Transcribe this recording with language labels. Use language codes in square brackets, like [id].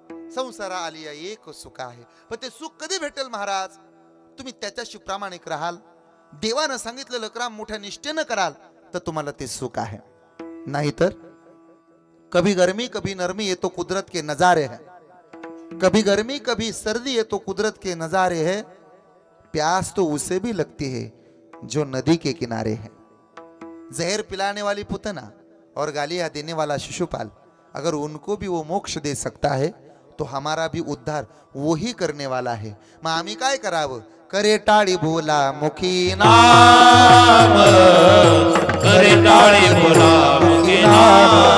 [mr] संसारा आलिया एक सुख आहे, पण ते सुख कधी भेटेल महाराज? तुम्ही त्याच्याशी प्रामाणिक राहाल, देवानं सांगितलेलं काम मोठ्या निष्ठेनं कराल तर तुम्हाला ते सुख आहे. [hi] नाहीतर कभी गर्मी कभी नरमी ये तो कुदरत के नजारे हैं, कभी गर्मी कभी सर्दी ये तो कुदरत के नजारे हैं. प्यास तो उसे भी लगती है जो नदी के किनारे है. जहर पिलाने वाली पुतना और गालियां देने वाला शिशुपाल, अगर उनको भी वो मोक्ष दे सकता है तो हमारा भी उद्धार वो ही करने वाला है. [mr] मग आम्ही काय करावं? करे टाळी बोला मुखी नाम, करे टाळी बोला मुखी नाम,